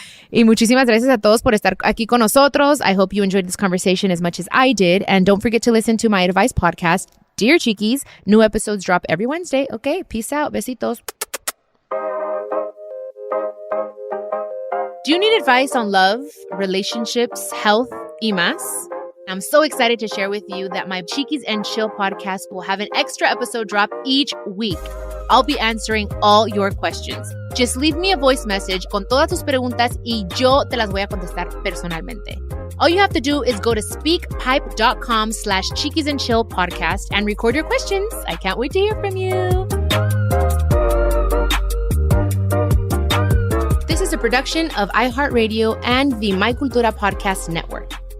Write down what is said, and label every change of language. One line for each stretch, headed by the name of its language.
Spanish: Y muchísimas gracias a todos por estar aquí con nosotros.
English: I hope you enjoyed this conversation as much as I did. And don't forget to listen to my advice podcast, Dear Chiquis. New episodes drop every Wednesday. Okay, peace out. Besitos. Do you need advice on love, relationships, health,
Spanish: y más?
English: I'm so excited to share with you that my Chiquis and Chill podcast will have an extra episode drop each week. I'll be answering all your questions. Just leave me a voice message
Spanish: con todas tus preguntas y yo te las voy a contestar personalmente.
English: All you have to do is go to speakpipe.com/Chiquis and Chill podcast and record your questions. I can't wait to hear from you. This is a production of iHeartRadio and the My Cultura Podcast Network.